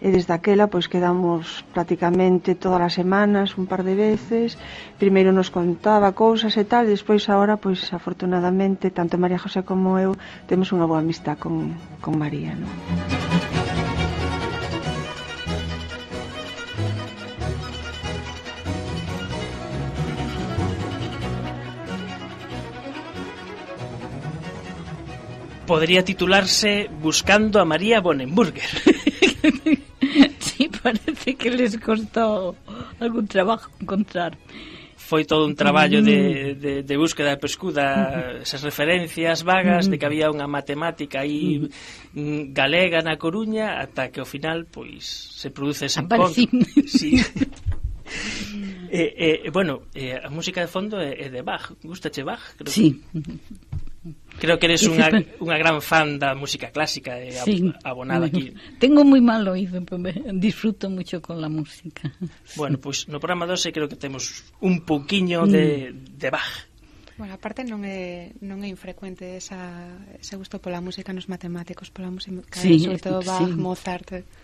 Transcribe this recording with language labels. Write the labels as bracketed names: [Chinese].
[Galician] E desde aquela pois quedamos prácticamente todas as semanas, un par de veces. Primeiro nos contaba cousas e tal, e despois agora pois afortunadamente tanto María José como eu temos unha boa amistad con María, ¿no? [Spanish] Podría titularse Buscando a María Bonenburger. Sí, parece que les costó algún trabajo encontrar. [Galician] Foi todo un traballo de búsqueda e pescuda, esas referencias vagas de que había unha matemática aí galega na Coruña, ata que ao final pois se produce ese encontro. [Spanish] Sí. [Galician] Bueno, a música de fondo é de Bach. Gústache Bach? Creo [Spanish] sí. [Galician] Creo que eres unha gran fan da música clásica abonada aquí. [Spanish] Tengo moi mal oído, pero disfruto mucho con la música. [Galician] Bueno, pois no programa 12 creo que temos un pouquiño de Bach. Bueno, aparte non é infrecuente ese gusto pola música nos matemáticos, pola música, sobre todo Bach, Mozart.